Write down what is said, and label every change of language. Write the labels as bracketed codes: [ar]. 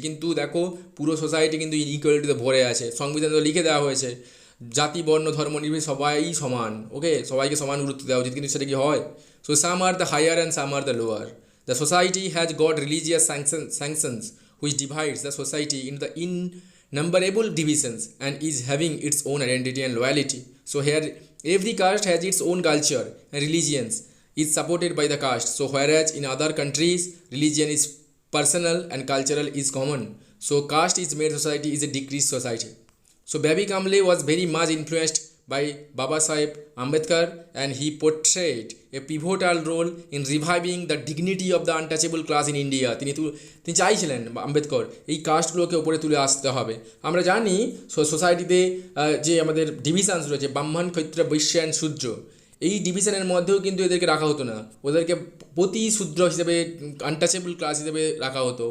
[bn] কিন্তু দেখো পুরো সোসাইটি কিন্তু ইনইকুয়ালিটিতে ভরে আছে. সংবিধানে তো লিখে দেওয়া হয়েছে জাতি বর্ণ ধর্ম নির্বিশেষে সবাই সমান. ওকে, সবাইকে সমান গুরুত্ব দেওয়া উচিত, কিন্তু সেটা কি হয়? [en] So some are the higher and some are the lower. The society has got religious sanctions which divides the society in the innumerable divisions and is having its own identity and loyalty. So here every caste has its own culture and religions is supported by the caste. So whereas in other countries religion is personal and cultural is common, so caste is made society is a decreased society. So baby Kamle was very much influenced by Baba Saheb Ambedkar, and he portrayed a pivotal role in reviving the dignity of the untouchable class in India. [bn] তিনি চাইছিলেন আম্বেদকর এই কাস্টগুলোকে উপরে তুলে আসতে হবে. আমরা জানি সোসাইটিতে যে আমাদের ডিভিশনস রয়েছে ব্রাহ্মণ ক্ষত্রিয় বৈশ্য অ্যান্ড শূদ্র, এই ডিভিশনের মধ্যেও কিন্তু এদেরকে রাখা হতো না, ওদেরকে প্রতি শূদ্র হিসেবে আনটাচেবল ক্লাস হিসেবে রাখা হতো.